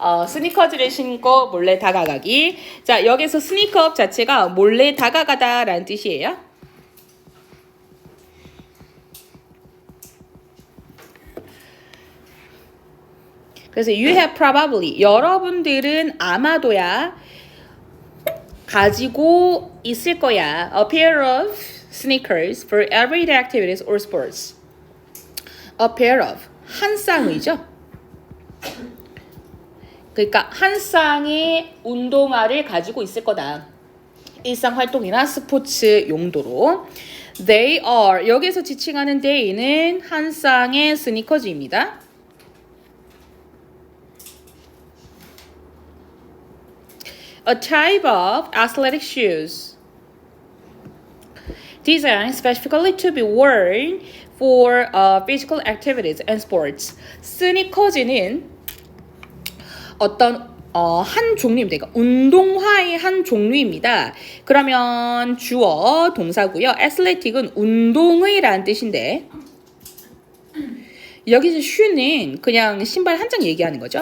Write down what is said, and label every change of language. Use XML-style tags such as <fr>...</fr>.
<ko>스니커즈를 신고 몰래 다가가기. 자, 여기서 스니커업 자체가 몰래 다가가다 라는 뜻이에요. 그래서</ko> <en>you have probably</en> <ko>여러분들은 아마도야 가지고 있을 거야.</ko> <en>A pair of sneakers for everyday activities or sports.</en> <ko>A pair of 한 쌍의죠. 그러니까 한 쌍의 운동화를 가지고 있을 거다. 일상 활동이나 스포츠 용도로.</ko> <en>They are</en> <ko>여기서 지칭하는 they는 한 쌍의 스니커즈입니다.</ko> <en>A type of athletic shoes designed specifically to be worn for physical activities and sports.</en> <ko>스니커즈는 어떤 한 종류입니다. 그러니까 운동화의 한 종류입니다. 그러면 주어 동사고요. athletic은 운동의라는 뜻인데 여기서 shoe는 그냥 신발 한 장 얘기하는 거죠.</ko>